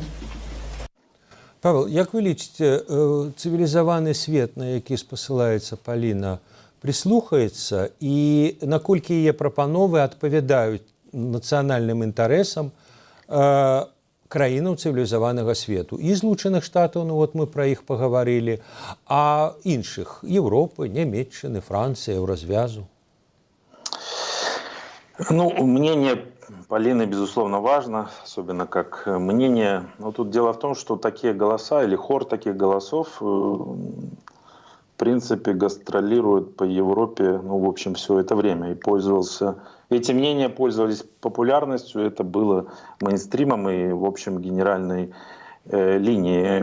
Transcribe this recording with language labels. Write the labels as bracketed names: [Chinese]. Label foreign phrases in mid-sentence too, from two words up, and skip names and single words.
[Belarusian] Павел, як вы лічыце, цывілізаваны свет, на які спасылаецца Паліна, прислухаецца, і наколькі яе прапановы адпавядаюць нацыянальным інтарэсам краінаў цывілізаванага свету? І Злучаных Штатаў, ну вот мы пра іх пагаварылі, а іншых, Европы, Нямецчыны, Францыі, Еўразвязу? Ну, [Russian] мнение Полины, безусловно, важно, особенно как мнение. Но тут дело в том, что такие голоса или хор таких голосов в принципе гастролирует по Европе, ну, в общем, все это время. И эти мнения пользовались популярностью, это было мейнстримом и, в общем, генеральной линией.